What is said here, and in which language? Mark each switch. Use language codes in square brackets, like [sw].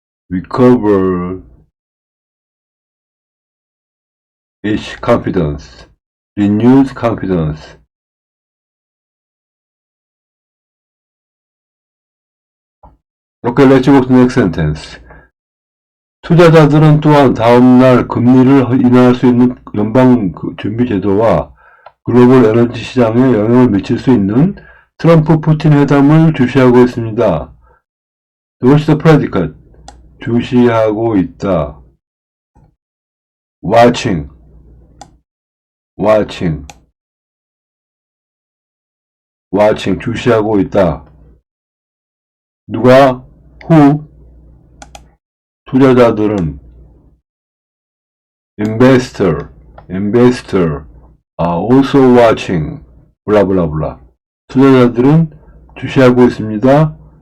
[en] Recover is confidence. Renewed confidence. Okay, let's go to the next sentence. [ko] 투자자들은 또한 다음날 금리를 인하할 수 있는 연방 준비 제도와 글로벌 에너지 시장에 영향을 미칠 수 있는 트럼프 푸틴 회담을 주시하고 있습니다. [en] What's the predicate? [ko] 주시하고 있다. [en] watching, watching, watching, [ko] 주시하고 있다. 누가? [en] who? [ko] 투자자들은 [en] investor, investor are also watching, [ko] 블라블라블라. 투자자들은 주시하고 있습니다.